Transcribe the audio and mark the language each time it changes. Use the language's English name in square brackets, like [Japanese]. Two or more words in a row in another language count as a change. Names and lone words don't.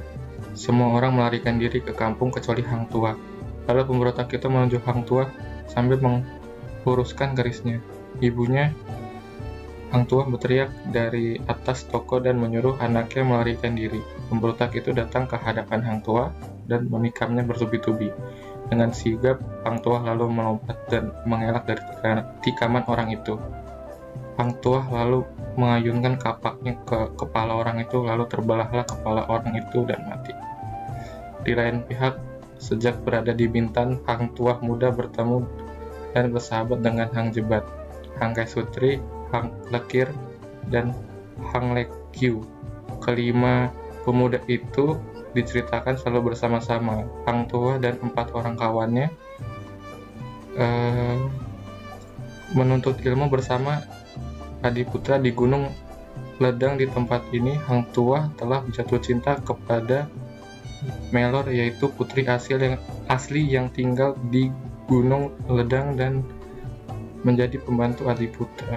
[Indonesian] Semua orang melarikan diri ke kampung kecuali Hang Tuah. Lalu pemberontak itu menuju Hang Tuah sambil meluruskan kerisnya. Ibunya, Hang Tuah, berteriak dari atas toko dan menyuruh anaknya melarikan diri. Pemberontak itu datang ke hadapan Hang Tuah dan memikamnya bertubi-tubi. Dengan sigap, Hang Tuah lalu melompat dan mengelak dari tikaman orang itu. Hang Tuah lalu mengayunkan kapaknya ke kepala orang itu, lalu terbelahlah kepala orang itu dan mati. Di lain pihak, sejak berada di Bintan, Hang Tuah muda bertemu dan bersahabat dengan Hang Jebat, Hang Kaisutri, Hang Lekir, dan Hang Lekyu. Kelima pemuda itu diceritakan selalu bersama-sama. Hang Tuah dan 4 orang kawannya menuntut ilmu bersama Adiputra di Gunung Ledang. Di tempat ini, Hang Tuah telah jatuh cinta kepada Melor, yaitu putri asli yang tinggal di Gunung Ledang dan menjadi pembantu Adiputra.